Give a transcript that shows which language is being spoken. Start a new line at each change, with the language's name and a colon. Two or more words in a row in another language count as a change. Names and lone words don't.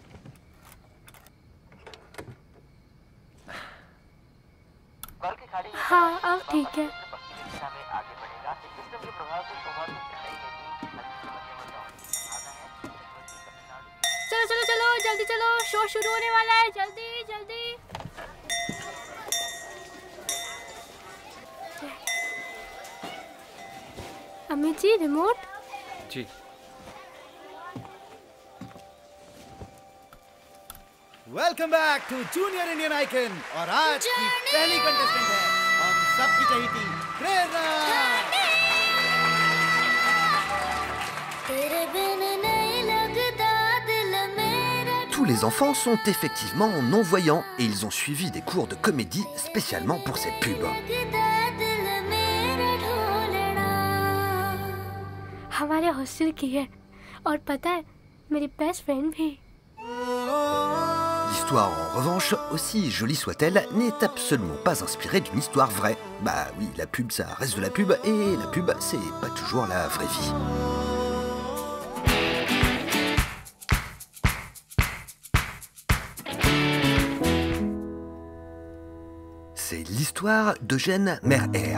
Hindi: हाँ अब ठीक है चलो चलो चलो जल्दी चलो शो शुरू होने वाला है जल्दी जल्दी अमित जी रिमोट जी
English: welcome back to Junior Indian Icon
Hindi: और आज की पहली कंटेस्टेंट है हम सबकी चहेती प्रेरणा
French: Tous les enfants sont effectivement non-voyants et ils ont suivi des cours de comédie spécialement pour cette pub.
Hindi: हमारे हॉस्टल की है और पता है मेरी
English: best friend
Hindi: भी
French: L'histoire, en revanche, aussi jolie soit-elle, n'est absolument pas inspirée d'une histoire vraie. Bah oui, la pub, ça reste de la pub, et la pub, c'est pas toujours la vraie vie. C'est l'histoire d'Eugène Merher.